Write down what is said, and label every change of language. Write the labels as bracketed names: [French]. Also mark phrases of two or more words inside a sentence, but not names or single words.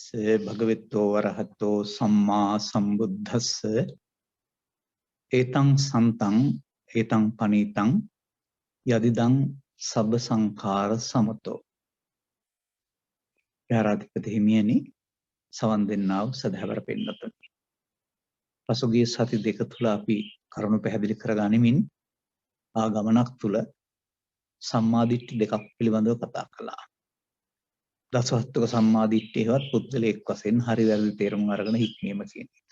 [Pali] තස්සේ භගවතෝ වරහතෝ සම්මා සම්බුද්දස්ස ඒතං සන්තං ඒතං පනීතං යදිදං සබ්බ සංඛාර සමතෝ. [Sinhala] යාරාධිපති හිමියනි, සවන් දෙන්නා වූ සදහවර පින්වත්නි, පසුගිය සති දෙක තුල අපි කරුණු පැහැදිලි කරගනිමින් ආ ගමනක් තුල සම්මාදිට්ඨි දෙකක් පිළිබඳව කතා කළා. දසවස්තුක සම්මාදිට්ඨියවත් පුද්ගලයෙක් වශයෙන් හරි වැරදි තේරුම් අරගෙන හික්මීම කියන එක.